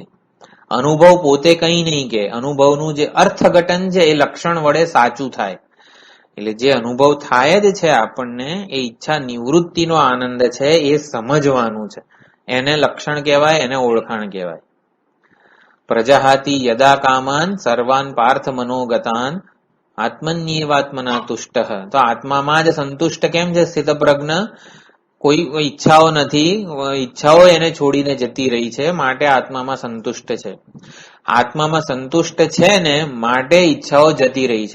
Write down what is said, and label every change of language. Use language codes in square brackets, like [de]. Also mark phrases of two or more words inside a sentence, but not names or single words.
[gu] અનુભવ પોતે કંઈ નહીં કે, અનુભવનું જે અર્થઘટન છે એ લક્ષણ વડે સાચું થાય. એટલે જે અનુભવ થાય જ છે આપણને એ ઈચ્છા નિવૃત્તિનો આનંદ છે એ સમજવાનું છે. એને લક્ષણ કહેવાય, એને ઓળખાણ કહેવાય. [sa] પ્રજાહાતિ યદા કામાન સર્વાન પાર્થ મનોગતાન આત્મન્યેવાત્મના તુષ્ટ. [gu] તો આત્મામાં જ સંતુષ્ટ કેમ છે? સ્થિત પ્રજ્ઞ. કોઈ ઈચ્છાઓ નથી, ઈચ્છાઓ એને છોડીને જતી રહી છે, માટે આત્મામાં સંતુષ્ટ છે. આત્મામાં સંતુષ્ટ છે ને માટે ઈચ્છાઓ જતી રહી છે.